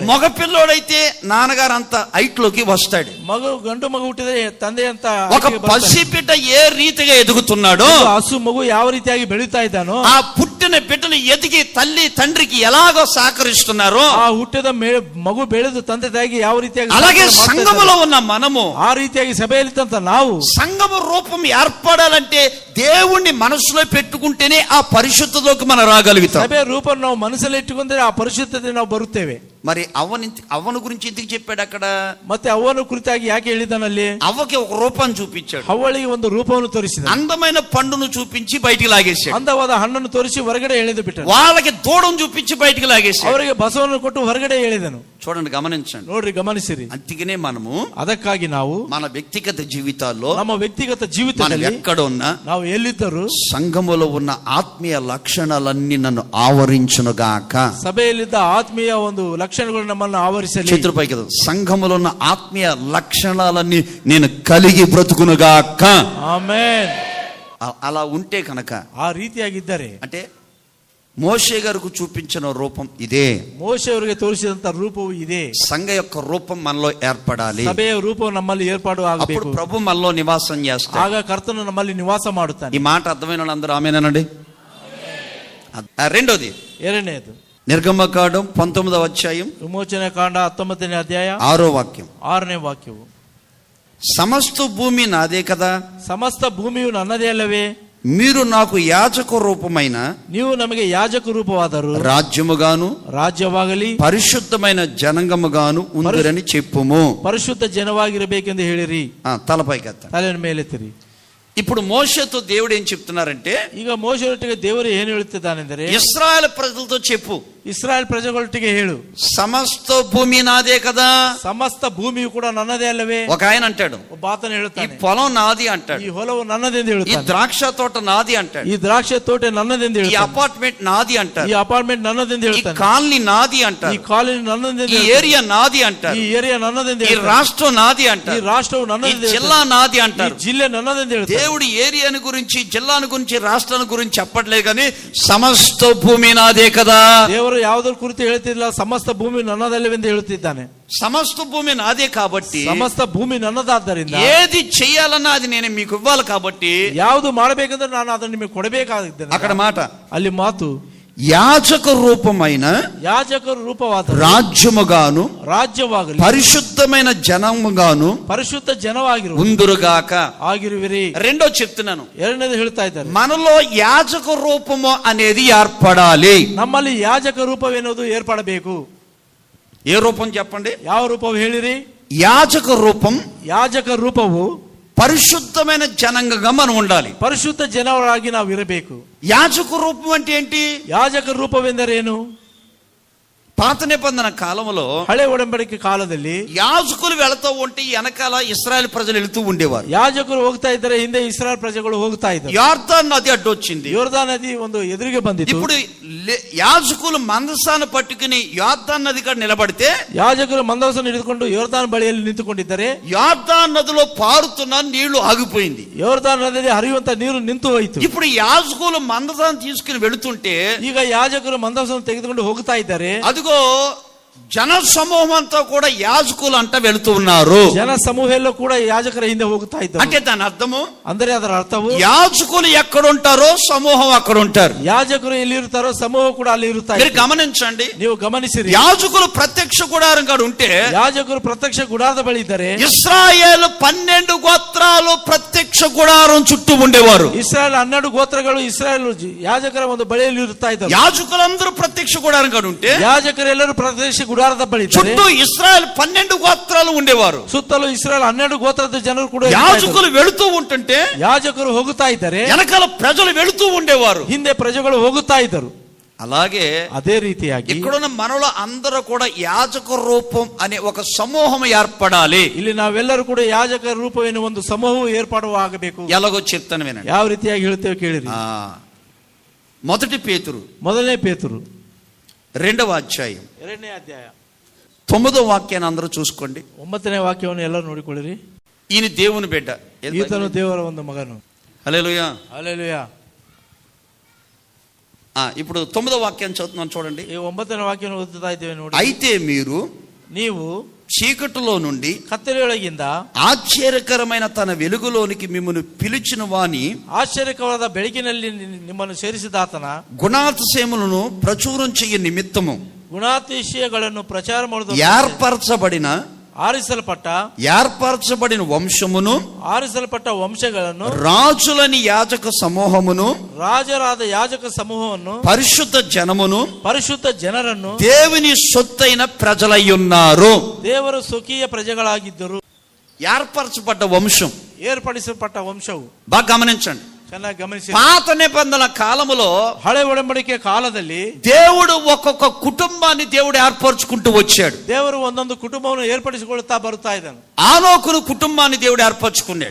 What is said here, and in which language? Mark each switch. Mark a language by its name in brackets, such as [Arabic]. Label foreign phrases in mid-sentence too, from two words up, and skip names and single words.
[Telugu] మగ పిల్లోడైతే నాన్నగారు అంత హైట్ లోకి వస్తాడు. [Kannada] ಮಗು ಗಂಡು ಮಗು ಹುಟ್ಟಿದ್ರೆ ತಂದೆ ಅಂತ [Telugu] ఒక పసి బిడ్డ ఏ రీతిగా ఎదుగుతున్నాడో, [Kannada] ಹಸು ಮಗು ಯಾವ ರೀತಿಯಾಗಿ ಬೆಳೀತಾ ಇದ್ದಾನೋ, [Telugu] ఆ పుట్టిన బిడ్డలు ఎదిగి తల్లి తండ్రికి ఎలాగో సహకరిస్తున్నారో, [Kannada] ಆ ಹುಟ್ಟಿದ ಮಗು ಬೆಳೆದು ತಂದೆ ತಾಯಿಗೆ ಯಾವ ರೀತಿಯಾಗಿ [Telugu] అలాగే సంఘములో ఉన్న మనము [Kannada] ಆ ರೀತಿಯಾಗಿ ಸಭೆಯಲ್ಲಿದ್ದಂತ ನಾವು [Telugu] సంఘము రూపం ఏర్పడాలంటే దేవుణ్ణి మనసులో పెట్టుకుంటేనే ఆ పరిశుద్ధతలోకి మనం రాగలుగుతాం. [Kannada] ಸಭೆಯ ರೂಪ ನಾವು ಮನಸ್ಸಲ್ಲಿ ಇಟ್ಟುಕೊಂಡ್ರೆ ಆ ಪರಿಶುದ್ಧತೆ ನಾವು ಬರುತ್ತೇವೆ. [Telugu] మరి అవ్వను గురించి ఎందుకు చెప్పాడు అక్కడ? [Kannada] ಮತ್ತೆ ಅವ್ವನ ಕುರಿತಾಗಿ ಯಾಕೆ ಹೇಳಿದಾನಲ್ಲಿ? [Telugu] అవ్వకి ఒక రూపాన్ని చూపించాడు. [Kannada] ಅವ್ವಳಿಗೆ ಒಂದು ರೂಪವನ್ನು ತೋರಿಸಿದ. [Telugu] అందమైన పండును చూపించి బయటికి లాగేశాడు. [Kannada] ಅಂದವಾದ ಹಣ್ಣನ್ನು ತೋರಿಸಿ ಹೊರಗಡೆ ಎಳೆದು ಬಿಟ್ಟನು. [Telugu] వాళ్ళకి దూడం చూపించి బయటికి లాగేశాడు. [Kannada] ಅವರಿಗೆ ಬಸವವನ್ನು ಕೊಟ್ಟು ಹೊರಗಡೆ ಎಳೆದನು. [Telugu] చూడండి, గమనించండి, [Kannada] ನೋಡ್ರಿ, ಗಮನಿಸಿರಿ. [Telugu] అందుకనే మనము [Kannada] ಅದಕ್ಕಾಗಿ ನಾವು [Telugu] మన వ్యక్తిగత జీవితాల్లో, [Kannada] ನಮ್ಮ ವ್ಯಕ್ತಿಗತ [Telugu] మనం [Kannada] ಜೀವಿತದಲ್ಲಿ [Telugu] ఎక్కడ ఉన్నా, [Kannada] ನಾವು ಎಲ್ಲಿದ್ದರೂ [Telugu] సంఘములో ఉన్న ఆత్మీయ లక్షణాలన్నీ నన్ను ఆవరించునుగాక. [Kannada] ಸಭೆಯಲ್ಲಿದ್ದ ಆತ್ಮೀಯ ಒಂದು ಲಕ್ಷಣಗಳು ನಮ್ಮನ್ನು ಆವರಿಸಲಿ. [Telugu] చేతుల పైకి ఎత్తండి. సంఘములో ఉన్న ఆత్మీయ లక్షణాలన్నీ నేను కలిగి బ్రతుకునుగాక. [Kannada] ಆಮೆನ್. [Telugu] అలా ఉంటే కనుక, [Kannada] ಆ ರೀತಿಯಾಗಿದ್ದರೆ, [Telugu] అంటే మోషే గారికి చూపించిన రూపం ఇదే, [Kannada] ಮೋಶೆ ಅವರಿಗೆ ತೋರಿಸಿದಂತ ರೂಪವು ಇದೆ. [Telugu] సంఘ యొక్క రూపం మనలో ఏర్పడాలి. [Kannada] ಸಭೆಯ ರೂಪವು ನಮ್ಮಲ್ಲಿ ಏರ್ಪಾಡು [Telugu] అప్పుడు [Kannada] ಆಗಬೇಕು. [Telugu] ప్రభు మనలో నివాసం చేస్తాడు. [Kannada] ಆಗ ಕರ್ತನು ನಮ್ಮಲ್ಲಿ ನಿವಾಸ ಮಾಡುತ್ತಾನೆ. [Telugu] ఈ మాట అర్థమైన వాళ్ళందరూ ఆమేనండి. రెండోది, [Kannada] ಎರಡನೇದು [Telugu] నిర్గమకాండం 19వ అధ్యాయం [Kannada] ವಿಮೋಚನೆ ಕಾಂಡ 19ನೇ ಅಧ್ಯಾಯ [Telugu] 6వ వాక్యం. [Kannada] 6ನೇ ವಾಕ್ಯವು, [Telugu] సమస్త భూమి నాదే కదా, [Kannada] ಸಮಸ್ತ ಭೂಮಿಯು ನನ್ನದೇ ಅಲ್ಲವೇ, [Telugu] మీరు నాకు యాజక రూపమైన [Kannada] ನೀವು ನಮಗೆ ಯಾಜಕ ರೂಪವಾದರು, [Telugu] రాజ్యముగాను [Kannada] ರಾಜ್ಯವಾಗಲಿ [Telugu] పరిశుద్ధమైన జనంగముగాను ఉందిరని చెప్పుము. [Kannada] ಪರಿಶುದ್ಧ ಜನವಾಗಿರಬೇಕೆಂದು ಹೇಳಿರಿ. [Telugu] తలపైకెత్త. [Kannada] ತಲೆಯ ಮೇಲೆತ್ತಿರಿ. [Telugu] ఇప్పుడు మోషేతో దేవుడు ఏం చెప్తున్నారంటే, [Kannada] ಈಗ ಮೋಶೆಯೊಟ್ಟಿಗೆ ದೇವರು ಏನು ಹೇಳುತ್ತಿದ್ದಾನೆಂದರೆ, [Telugu] ఇశ్రాయేల్ ప్రజలతో చెప్పు, [Kannada] ಇಸ್ರಾಯೇಲ್ ಪ್ರಜೆಗಳೊಟ್ಟಿಗೆ ಹೇಳು, [Telugu] సమస్త భూమి నాదే కదా. [Kannada] ಸಮಸ್ತ ಭೂಮಿಯು ಕೂಡ ನನ್ನದೇ ಅಲ್ಲವೇ. [Telugu] ఒక ఆయన అంటాడు, [Kannada] ಒಬ್ಬ ಆತನು [Telugu] ఈ [Kannada] ಹೇಳುತ್ತಾನೆ, [Telugu] పొలం నాది అంటాడు, [Kannada] ಈ ಹೊಲವು ನನ್ನದೆಂದು [Telugu] ఈ [Kannada] ಹೇಳುತ್ತಾನೆ, [Telugu] ద్రాక్ష తోట నాది అంటాడు, [Kannada] ಈ ದ್ರಾಕ್ಷಿ ತೋಟ ನನ್ನದೆಂದು [Telugu] ఈ [Kannada] ಹೇಳುತ್ತಾನೆ, [Telugu] అపార్ట్మెంట్ నాది అంటారు, [Kannada] ಈ ಅಪಾರ್ಟ್ಮೆಂಟ್ ನನ್ನದೆಂದು [Telugu] ఈ [Kannada] ಹೇಳುತ್ತಾನೆ, [Telugu] కాలనీ నాది [Kannada] ಈ [Telugu] అంటారు, [Kannada] ಕಾಲೇಜ್ ನನ್ನದೆಂದು [Telugu] ఈ [Kannada] ಹೇಳುತ್ತಾನೆ, [Telugu] ఏరియా నాది అంటారు, [Kannada] ಈ ಏರಿಯಾ ನನ್ನದೆಂದು [Telugu] ఈ [Kannada] ಹೇಳುತ್ತಾನೆ, [Telugu] రాష్ట్రం నాది [Kannada] ಈ [Telugu] అంటారు, [Kannada] ರಾಷ್ಟ್ರವು [Telugu] ఈ [Kannada] ನನ್ನದೆಂದು [Telugu] జిల్లా [Kannada] ಹೇಳುತ್ತಾನೆ, [Telugu] నాది [Kannada] ಈ [Telugu] అంటారు. [Kannada] ಜಿಲ್ಲೆ ನನ್ನದೆಂದು ಹೇಳುತ್ತಾನೆ. [Telugu] దేవుడు ఏరియాని గురించి, జిల్లాను గురించి, రాష్ట్రాన్ని గురించి చెప్పట్లేదు, కానీ సమస్త భూమి నాదే కదా. [Kannada] ದೇವರು ಯಾವುದರ ಕುರಿತು ಹೇಳ್ತಿಲ್ಲ, ಸಮಸ್ತ ಭೂಮಿ ನನ್ನದಲ್ಲವೆಂದು ಹೇಳುತ್ತಿದ್ದಾನೆ. [Telugu] సమస్త భూమి నాదే కాబట్టి [Kannada] ಸಮಸ್ತ ಭೂಮಿ ನನ್ನದಾದ್ದರಿಂದ [Telugu] ఏది చెయ్యాలన్నా అది నేను మీకు ఇవ్వాలి కాబట్టి, [Kannada] ಯಾವುದು ಮಾಡಬೇಕಂದ್ರೆ ನಾನು ಅದನ್ನು ನಿಮಗೆ ಕೊಡಬೇಕಾಗಿದ್ದೇನೆ. [Telugu] అక్కడ మాట, [Kannada] ಅಲ್ಲಿ ಮಾತು, [Telugu] యాజక రూపమైన [Kannada] ಯಾಜಕರ ರೂಪವಾದ [Telugu] రాజ్యముగాను [Kannada] ರಾಜ್ಯವಾಗಲಿ [Telugu] పరిశుద్ధమైన జనముగాను [Kannada] ಪರಿಶುದ್ಧ ಜನವಾಗಿರು [Telugu] ఉందురుగాక. [Kannada] ಆಗಿರುವಿರಿ. [Telugu] రెండో చెప్తున్నాను, [Kannada] ಎರಡನೇದು ಹೇಳ್ತಾ ಇದ್ದಾರೆ, [Telugu] మనలో యాజక రూపము అనేది ఏర్పడాలి. [Kannada] ನಮ್ಮಲ್ಲಿ ಯಾಜಕ ರೂಪವೆನ್ನುವುದು ಏರ್ಪಡಬೇಕು. [Telugu] ఏ రూపం చెప్పండి? [Kannada] ಯಾವ ರೂಪವು ಹೇಳಿರಿ? [Telugu] యాజక రూపం [Kannada] ಯಾಜಕ ರೂಪವು [Telugu] పరిశుద్ధమైన జనంగా మనం ఉండాలి. [Kannada] ಪರಿಶುದ್ಧ ಜನರಾಗಿ ನಾವು ಇರಬೇಕು. [Telugu] యాజక రూపం అంటే ఏంటి? [Kannada] ಯಾಜಕ ರೂಪವೆಂದರೇನು? [Telugu] పాత నిబంధన కాలంలో, [Kannada] ಹಳೆ ಒಡಂಬಡಿಕೆ ಕಾಲದಲ್ಲಿ [Telugu] యాజకులు వెళుతూ ఉంటే వెనకాల ఇశ్రాయేల్ ప్రజలు వెళుతూ ఉండేవారు. [Kannada] ಯಾಜಕರು ಹೋಗ್ತಾ ಇದ್ದಾರೆ, ಹಿಂದೆ ಇಸ್ರಾಯೇಲ್ ಪ್ರಜೆಗಳು ಹೋಗ್ತಾ ಇದ್ದಾರೆ. [Telugu] యార్దాన్ నది అడ్డొచ్చింది. [Kannada] ಯೋರ್ದಾನ್ ನದಿ ಒಂದು ಎದುರಿಗೆ ಬಂದಿತ್ತು. [Telugu] ఇప్పుడు యాజకులు మందసాన్ని పట్టుకుని యార్దాన్ నది కాడ నిలబడితే, [Kannada] ಯಾಜಕರು ಮಂದಸವನ್ನು ಹಿಡಿದುಕೊಂಡು ಯೋರ್ದಾನ್ ಬಳಿಯಲ್ಲಿ ನಿಂತುಕೊಂಡಿದ್ದಾರೆ. [Telugu] యార్దాన్ నదిలో పారుతున్న నీళ్లు ఆగిపోయింది. [Kannada] ಯೋರ್ದಾನ್ ನದಿಯಲ್ಲಿ ಹರಿಯುವಂತ ನೀರು ನಿಂತು ಹೋಯಿತು. [Telugu] ఇప్పుడు యాజకులు మందసాన్ని తీసుకుని వెళుతుంటే, [Kannada] ಈಗ ಯಾಜಕರು ಮಂದಸವನ್ನು ತೆಗೆದುಕೊಂಡು ಹೋಗ್ತಾ ಇದ್ದಾರೆ. [Telugu] అదిగో జన సమూహం అంతా కూడా యాజకులు అంట వెళుతూ ఉన్నారు. [Kannada] ಜನ ಸಮೂಹಲ್ಲೂ ಕೂಡ ಯಾಜಕರ ಹಿಂದೆ ಹೋಗ್ತಾ ಇದ್ದಾರೆ. [Telugu] అంటే దాని అర్థము, [Kannada] ಅಂದರೆ ಅದರ ಅರ್ಥವು, [Telugu] యాజకులు ఎక్కడ ఉంటారో సమూహం అక్కడ ఉంటారు. [Kannada] ಯಾಜಕರು ಎಲ್ಲಿ ಇರುತ್ತಾರೋ ಸಮೂಹ ಕೂಡ ಅಲ್ಲಿ ಇರುತ್ತಾರೆ. [Telugu] మీరు గమనించండి, [Kannada] ನೀವು ಗಮನಿಸಿರಿ. [Telugu] యాజకులు ప్రత్యక్ష గుడారం కాడ ఉంటే, [Kannada] ಯಾಜಕರು ಪ್ರತ್ಯಕ್ಷ ಗುಡಾರದ ಬಳಿ ಇದ್ದಾರೆ. [Telugu] ఇశ్రాయేలు 12 గోత్రాలు ప్రత్యక్ష గుడారం చుట్టూ ఉండేవారు. [Kannada] ಇಸ್ರಾಯೇಲ್ 12 ಗೋತ್ರಗಳು ಇಸ್ರಾಯೇಲ್ ಯಾಜಕರ ಒಂದು ಬಳಿಯಲ್ಲಿ ಇರುತ್ತಾ ಇದ್ದಾರೆ. [Telugu] యాజకులందరూ ప్రత్యక్ష గుడారం కాడ ఉంటే, [Kannada] ಯಾಜಕರೆಲ್ಲರೂ ಪ್ರತ್ಯಕ್ಷ ಗುಡಾರದ ಬಳಿ ಇದ್ದಾರೆ. [Telugu] చుట్టూ ఇశ్రాయేల్ 12 గోత్రాలు ఉండేవారు. [Kannada] ಸುತ್ತಲೂ ಇಸ್ರಾಯೇಲ್ 12 ಗೋತ್ರದ ಜನರು ಕೂಡ [Telugu] యాజకులు వెళుతూ ఉంటుంటే [Kannada] ಯಾಜಕರು ಹೋಗುತ್ತಾ ಇದ್ದಾರೆ, [Telugu] వెనకాల ప్రజలు వెళుతూ ఉండేవారు. [Kannada] ಹಿಂದೆ ಪ್ರಜೆಗಳು ಹೋಗುತ್ತಾ ಇದ್ದರು. [Telugu] అలాగే [Kannada] ಅದೇ ರೀತಿಯಾಗಿ [Telugu] ఇక్కడున్న మనలో అందరూ కూడా యాజక రూపం అనే ఒక సమూహం ఏర్పడాలి. [Kannada] ಇಲ್ಲಿ ನಾವೆಲ್ಲರೂ ಕೂಡ ಯಾಜಕರ ರೂಪವೇನು ಒಂದು ಸಮೂಹವು ಏರ್ಪಾಡಾಗಬೇಕು. [Telugu] ఎలాగో చెప్తాను వినండి. [Kannada] ಯಾವ ರೀತಿಯಾಗಿ ಹೇಳ್ತೇವೆ ಕೇಳಿರಿ. [Telugu] మొదటి పేతురు [Kannada] ಮೊದಲನೇ ಪೇತರು [Telugu] 2వ అధ్యాయం [Kannada] 2ನೇ ಅಧ್ಯಾಯ [Telugu] 9వ వాక్యాన్ని అందరూ చూసుకోండి. [Kannada] 9ನೇ ವಾಕ್ಯವನ್ನು ಎಲ್ಲರೂ ನೋಡಿಕೊಳ್ಳಿರಿ. [Telugu] ఈయన దేవుని బిడ్డ, [Kannada] ಈತನು ದೇವರ ಒಂದು ಮಗನು. [Telugu] హల్లెలూయా హల్లెలూయా. ఇప్పుడు 9వ వాక్యాన్ని చదువుతున్నాను చూడండి. [Kannada] ಈ 9ನೇ ವಾಕ್ಯವನ್ನು ಓದುತ್ತಾ ಇದ್ದೇವೆ ನೋಡಿ. [Telugu] అయితే [Kannada] ನೀವು [Telugu] చీకటిలో నుండి [Kannada] ಕತ್ತಲೆಯೊಳಗಿಂದ [Telugu] ఆశ్చర్యకరమైన తన వెలుగులోనికి మిమ్మల్ని పిలిచిన వాని [Kannada] ಆಶ್ಚರ್ಯಕರವಾದ ಬೆಳಕಿನಲ್ಲಿ ನಿಮ್ಮನ್ನು ಸೇರಿಸಿದಾತನ [Telugu] గుణాతిశయములను ప్రచురం చెయ్య నిమిత్తము [Kannada] ಗುಣಾತಿಶಯಗಳನ್ನು ಪ್ರಚಾರ ಮಾಡುವುದು [Telugu] ఏర్పరచబడిన ఏర్పరచబడిన వంశమును [Kannada] ಆರಿಸಲ್ಪಟ್ಟ ವಂಶಗಳನ್ನು [Telugu] రాజులని యాజక సమూహమును [Kannada] ರಾಜರಾದ ಯಾಜಕ ಸಮೂಹವನ್ನು [Telugu] పరిశుద్ధ జనమును [Kannada] ಪರಿಶುದ್ಧ ಜನರನ್ನು [Telugu] దేవుని సొత్తైన ప్రజలయ్యున్నారు. [Kannada] ದೇವರು ಸ್ವಕೀಯ ಪ್ರಜೆಗಳಾಗಿದ್ದರು. [Telugu] ఏర్పరచబడ్డ వంశం, [Kannada] ಏರ್ಪಡಿಸಲ್ಪಟ್ಟ ವಂಶವು. [Telugu] బాగా గమనించండి. [Kannada] ಚೆನ್ನಾಗಿ ಗಮನಿಸಿ. [Telugu] పాత నిబంధనల కాలములో [Kannada] ಹಳೆ ಒಡಂಬಡಿಕೆ ಕಾಲದಲ್ಲಿ [Telugu] దేవుడు ఒక్కొక్క కుటుంబాన్ని దేవుడు ఏర్పరచుకుంటూ వచ్చాడు. [Kannada] ದೇವರು ಒಂದೊಂದು ಕುಟುಂಬವನ್ನು ಏರ್ಪಡಿಸಿಕೊಳ್ಳುತ್ತಾ ಬರುತ್ತಾ ಇದ್ದಾನೆ. [Telugu] ఆనోకును కుటుంబాన్ని దేవుడు ఏర్పరచుకున్నాడు.